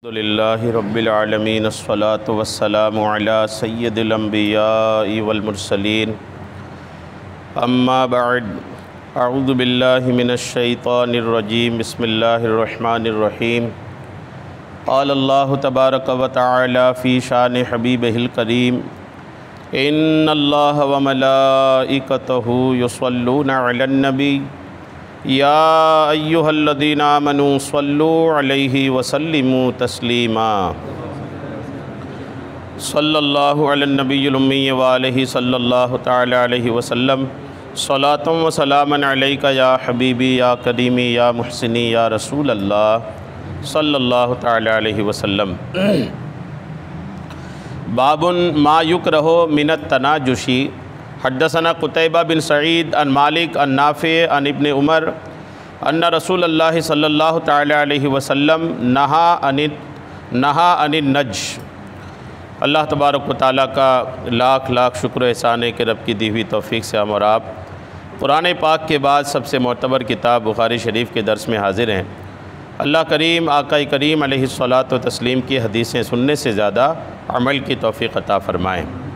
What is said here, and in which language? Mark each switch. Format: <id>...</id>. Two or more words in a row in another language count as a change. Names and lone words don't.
<ar>الحمد لله رب العالمين الصلاة والسلام على سيد الأنبياء والمرسلين أما بعد أعوذ بالله من الشيطان الرجيم بسم الله الرحمن الرحيم قال الله تبارك وتعالى في شأن حبيبه الكريم إن الله وملائكته يصلون على النبي يا أيها الذين آمنوا صلوا عليه وسلموا تسليما صلى الله على النبي الأمي وآله صلى الله تعالى عليه وسلم صلاة وسلاما عليك يا حبيبي يا كريمي يا محسني يا رسول الله صلى الله تعالى عليه وسلم. باب ما يكره من التناجش. حدثنا قتيبة بن سعيد عن مالك عن نافع عن ابن عمر أن رسول الله صلى الله تعالى عليه وسلم نهى عن النجش. الله تبارك وتعالى</ar> <hi>का लाख लाख शुक्र एहसान है कि रब की दी हुई तौफ़ीक से हम और आप कुरान पाक के बाद सबसे मोतबर किताब बुखारी शरीफ के दर्स में हाज़िर हैं। अल्लाह करीम आका करीम</hi> <ar>عليه الصلاة وتسليم</ar> <hi>की हदीसें सुनने से ज़्यादा अमल की तौफ़ीक अता फ़रमाएँ।</hi>